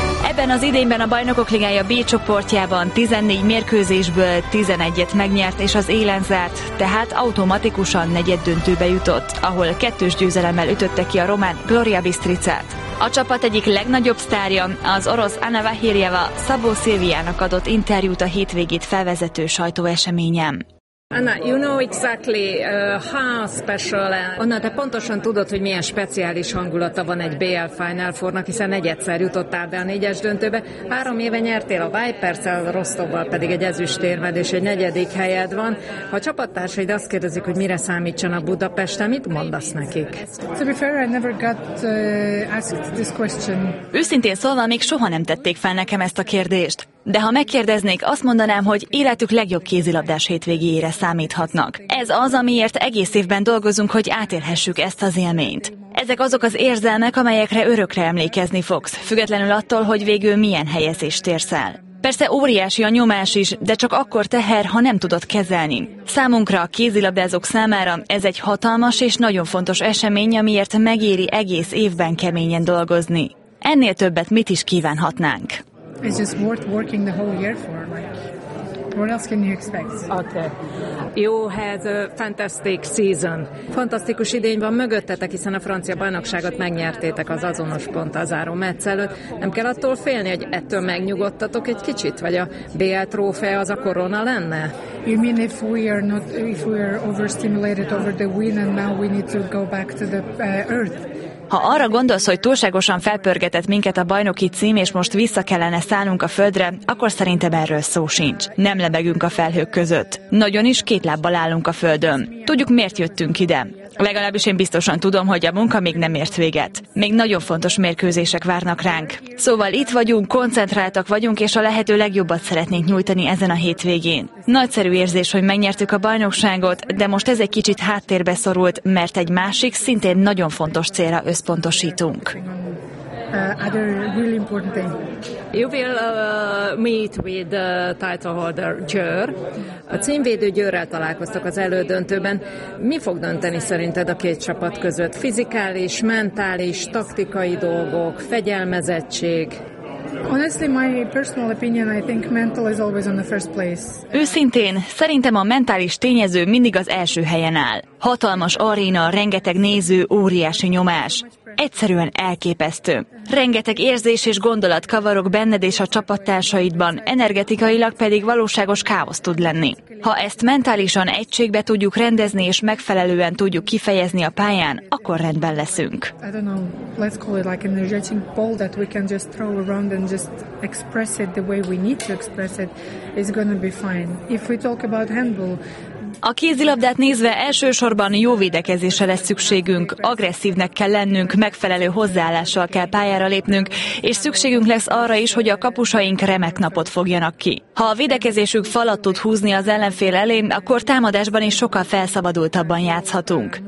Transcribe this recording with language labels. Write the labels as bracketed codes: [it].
[hu] Ebben az idényben a Bajnokok Ligája B csoportjában 14 mérkőzésből 11-et megnyert és az élen zárt, tehát automatikusan negyed döntőbe jutott, ahol kettős győzelemmel ütötte ki a román Gloria Bistricát. A csapat egyik legnagyobb sztárja, az orosz Anna Vahirjeva Szabó Szilviának adott interjút a hétvégét felvezető sajtóeseményen. [en] Anna, you know exactly how special. [hu] Anna, te pontosan tudod, hogy milyen speciális hangulata van egy BL Final Fournak, hiszen egyszer jutottál be a négyes döntőbe. 3 éve nyertél a Vipers-el, Rostovval pedig egy ezüstérmed és egy negyedik helyed van. Ha a csapattársaid azt kérdezik, hogy mire számítsanak Budapesten, mit mondasz nekik? [en] To be fair, I never got asked this question. [hu] Őszintén szólva, még soha nem tették fel nekem ezt a kérdést. De ha megkérdeznék, azt mondanám, hogy életük legjobb kézilabdás hétvégére számíthatnak. Ez az, amiért egész évben dolgozunk, hogy átélhessük ezt az élményt. Ezek azok az érzelmek, amelyekre örökre emlékezni fogsz, függetlenül attól, hogy végül milyen helyezést érsz el. Persze óriási a nyomás is, de csak akkor teher, ha nem tudod kezelni. Számunkra, a kézilabdázók számára ez egy hatalmas és nagyon fontos esemény, amiért megéri egész évben keményen dolgozni. Ennél többet mit is kívánhatnánk? [en] It's just worth working the whole year for, like, what else can you expect? Okay. You had a fantastic season. [hu] Fantasztikus idény van mögöttetek, hiszen a francia bajnokságot megnyertétek az azonos pont a záró meccs előtt. Nem kell attól félni, hogy ettől megnyugodtatok egy kicsit, vagy a BL trófea az a korona lenne? [en] You mean if we are not, if we are overstimulated over the win and now we need to go back to the earth? [hu] Ha arra gondolsz, hogy túlságosan felpörgetett minket a bajnoki cím, és most vissza kellene szállnunk a földre, akkor szerintem erről szó sincs. Nem lebegünk a felhők között. Nagyon is két lábbal állunk a földön. Tudjuk, miért jöttünk ide. Legalábbis én biztosan tudom, hogy a munka még nem ért véget. Még nagyon fontos mérkőzések várnak ránk. Szóval itt vagyunk, koncentráltak vagyunk, és a lehető legjobbat szeretnénk nyújtani ezen a hétvégén. Nagyszerű érzés, hogy megnyertük a bajnokságot, de most ez egy kicsit háttérbe szorult, mert egy másik, szintén nagyon fontos célra összpontosítunk. [en] Other really important thing. You will meet with the title holder Győr. [hu] A címvédő Győrrel találkoztak az elődöntőben. Mi fog dönteni szerinted a két csapat között? Fizikális, mentális, taktikai dolgok, fegyelmezettség? [en] Honestly, my personal opinion, I think mental is always on the first place. [hu] Őszintén, szerintem a mentális tényező mindig az első helyen áll. Hatalmas aréna, rengeteg néző, óriási nyomás. Egyszerűen elképesztő. Rengeteg érzés és gondolat kavarok benned és a csapattársaidban, energetikailag pedig valóságos káosz tud lenni. Ha ezt mentálisan egységbe tudjuk rendezni és megfelelően tudjuk kifejezni a pályán, akkor rendben leszünk. [en] I don't know, let's call it like an energetic ball that we can just throw around and just express it the way we need to express it, it's going to be fine. If we talk about handball, [hu] a kézilabdát nézve elsősorban jó védekezésre lesz szükségünk, agresszívnek kell lennünk, megfelelő hozzáállással kell pályára lépnünk, és szükségünk lesz arra is, hogy a kapusaink remek napot fogjanak ki. Ha a védekezésük falat tud húzni az ellenfél elé, akkor támadásban is sokkal felszabadultabban játszhatunk.